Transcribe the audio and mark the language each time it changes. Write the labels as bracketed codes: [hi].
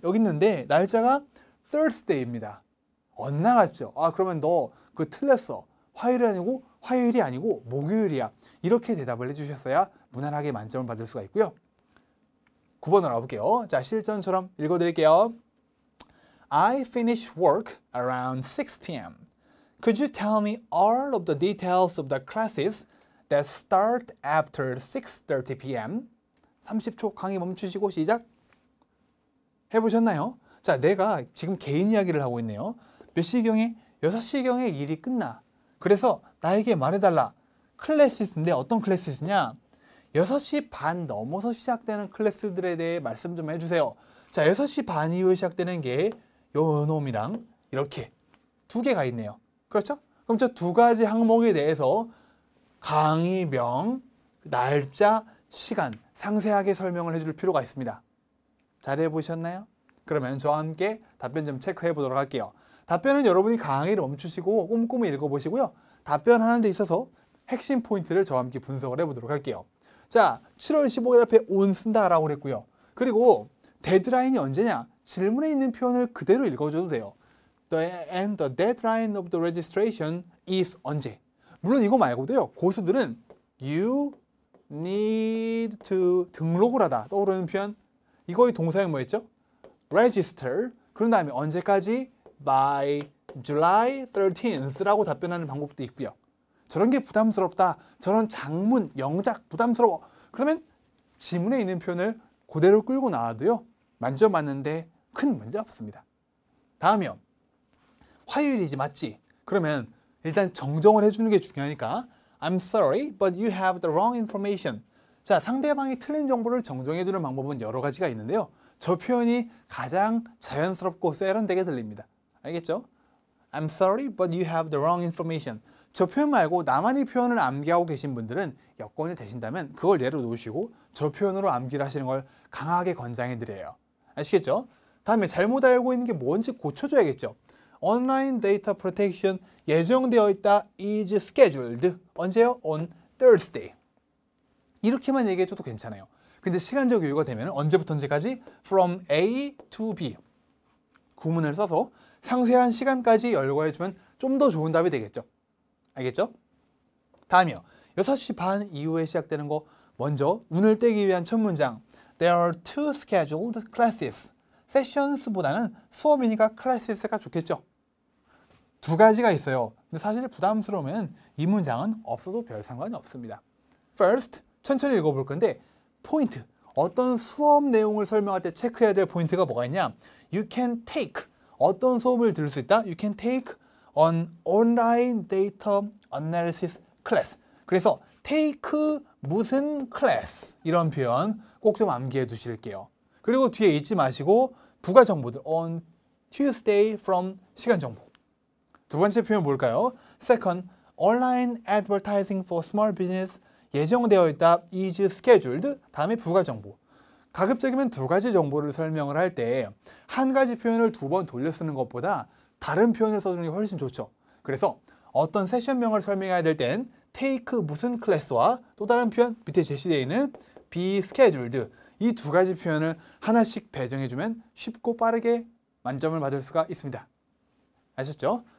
[ko] 여기 있는데 날짜가 Thursday입니다. 엇나갔죠. 그러면 너 그거 틀렸어. 화요일이 아니고 목요일이야. 이렇게 대답을 해주셨어야 무난하게 만점을 받을 수가 있고요. 9번으로 가볼게요. 자, 실전처럼 읽어드릴게요. [en] I finish work around 6 p.m. Could you tell me all of the details of the classes that start after 6:30 p.m.? [ko] 30초 강의 멈추시고 시작. 해보셨나요? 자, 내가 지금 개인 이야기를 하고 있네요. 몇 시경에? 6시경에 일이 끝나. 그래서 나에게 말해달라. 클래시스인데 어떤 클래시스냐? 6시 반 넘어서 시작되는 클래스들에 대해 말씀 좀 해주세요. 자, 6시 반 이후에 시작되는 게 요 놈이랑 이렇게 두 개가 있네요. 그렇죠? 그럼 저 두 가지 항목에 대해서 강의명, 날짜, 시간 상세하게 설명을 해줄 필요가 있습니다. 잘해보셨나요? 그러면 저와 함께 답변 좀 체크해 보도록 할게요. 답변은 여러분이 강의를 멈추시고 꼼꼼히 읽어보시고요. 답변하는 데 있어서 핵심 포인트를 저와 함께 분석을 해보도록 할게요. 자, 7월 15일 앞에 on 쓴다라고 그랬고요. 그리고 데드라인이 언제냐? 질문에 있는 표현을 그대로 읽어줘도 돼요. [en] And the deadline of the registration is [ko] 언제? 물론 이거 말고도요. 고수들은 you need to 등록을 하다 떠오르는 표현. 이거의 동사형 뭐였죠? register. 그런 다음에 언제까지? [en] by July 13th [ko] 라고 답변하는 방법도 있고요. 저런 게 부담스럽다. 저런 장문, 영작 부담스러워. 그러면 지문에 있는 표현을 그대로 끌고 나와도요. 만점 맞는데 큰 문제 없습니다. 다음이요. 화요일이지 맞지? 그러면 일단 정정을 해주는 게 중요하니까 [en] I'm sorry, but you have the wrong information. [ko] 자, 상대방이 틀린 정보를 정정해주는 방법은 여러 가지가 있는데요. 저 표현이 가장 자연스럽고 세련되게 들립니다. 알겠죠? [en] I'm sorry, but you have the wrong information. [ko] 저 표현 말고 나만의 표현을 암기하고 계신 분들은 여건이 되신다면 그걸 내려놓으시고 저 표현으로 암기를 하시는 걸 강하게 권장해 드려요. 아시겠죠? 다음에 잘못 알고 있는 게 뭔지 고쳐줘야겠죠. 온라인 데이터 프로텍션 예정되어 있다 is scheduled. 언제요? [en] On Thursday. [ko] 이렇게만 얘기해줘도 괜찮아요. 근데 시간적 여유가 되면 언제부터 언제까지? [en] From A to B. [ko] 구문을 써서 상세한 시간까지 열거해주면 좀 더 좋은 답이 되겠죠. 알겠죠? 다음이요. 6시 반 이후에 시작되는 거 먼저 운을 떼기 위한 첫 문장. [en] There are two scheduled classes. [ko] sessions보다는 수업이니까 classes가 좋겠죠. 두 가지가 있어요. 근데 사실 부담스러우면 이 문장은 없어도 별 상관이 없습니다. First, 천천히 읽어볼 건데 포인트, 어떤 수업 내용을 설명할 때 체크해야 될 포인트가 뭐가 있냐? [en] You can take, [ko] 어떤 수업을 들을 수 있다? [en] You can take an online data analysis class. [ko] 그래서 take 무슨 class 이런 표현 꼭 좀 암기해 두실게요. 그리고 뒤에 잊지 마시고 부가 정보들 on Tuesday from 시간 정보. 두 번째 표현 뭘까요? [en] Second, online advertising for small business [ko] 예정되어 있다 [en] is scheduled. [ko] 다음에 부가 정보. 가급적이면 두 가지 정보를 설명을 할 때 한 가지 표현을 두 번 돌려 쓰는 것보다 다른 표현을 써주는 게 훨씬 좋죠. 그래서 어떤 세션명을 설명해야 될 땐 take 무슨 클래스와 또 다른 표현 밑에 제시되어 있는 be scheduled 이 두 가지 표현을 하나씩 배정해주면 쉽고 빠르게 만점을 받을 수가 있습니다. 아셨죠?